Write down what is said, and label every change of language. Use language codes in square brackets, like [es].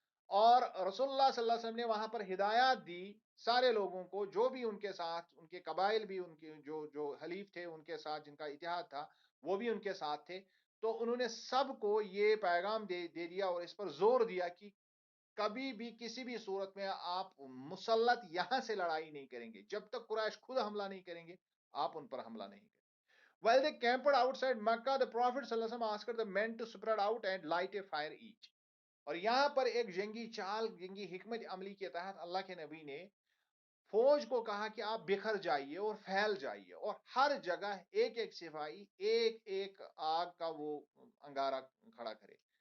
[ur] اور رسول اللہ صلی اللہ علیہ وسلم نے وہاں پر ہدایات دی سارے لوگوں کو، جو بھی ان کے ساتھ، ان کے قبائل بھی، ان کے جو حلیف تھے ان کے ساتھ جن کا اتحاد تھا وہ بھی ان کے ساتھ تھے. تو انہوں نے سب کو یہ پیغام دے دیا اور اس پر زور دیا کہ کبھی بھی کسی بھی صورت میں آپ مسلط یہاں سے لڑائی نہیں کریں گے جب تک قریش خود حملہ نہیں کریں گے، آپ ان پر حملہ نہیں کریں. [en] While they camped outside Makkah, the Prophet sallallahu alaihi wasallam asked the men to spread out and light a fire each. [ur] اور یہاں پر ایک جنگی چال، جنگی حکمت عملی کے تحت اللہ کے نبی نے فوج کو کہا کہ آپ بکھر جائیے اور پھیل جائیے اور ہر جگہ ایک ایک سپاہی ایک ایک آگ کا وہ انگارہ کھڑا کرے.